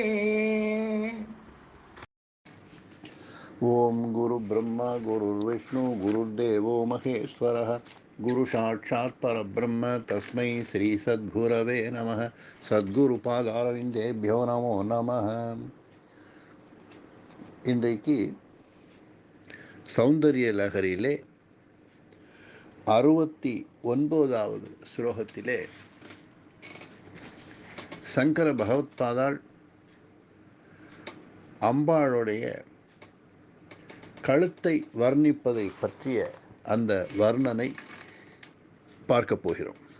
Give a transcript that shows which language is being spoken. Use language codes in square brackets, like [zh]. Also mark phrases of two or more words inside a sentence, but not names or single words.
[sa] ओम गुरु ब्रह्मा गुरुर्विष्णु गुरुर्देवो महेश्वरः गुरु साक्षात् परब्रह्म तस्मै श्री सद्गुरवे नमः. सद्गुरुपादारविन्देभ्यो नमो நமः. [ta] இன்றைக்கு சௌந்தரிய லஹரியிலே 69வது ஸ்லோகத்திலே சங்கர பகவத்பாதாள் அம்பாளுடைய கழுத்தை வர்ணிப்பதை பற்றிய அந்த வர்ணனை பார்க்க போகிறோம்.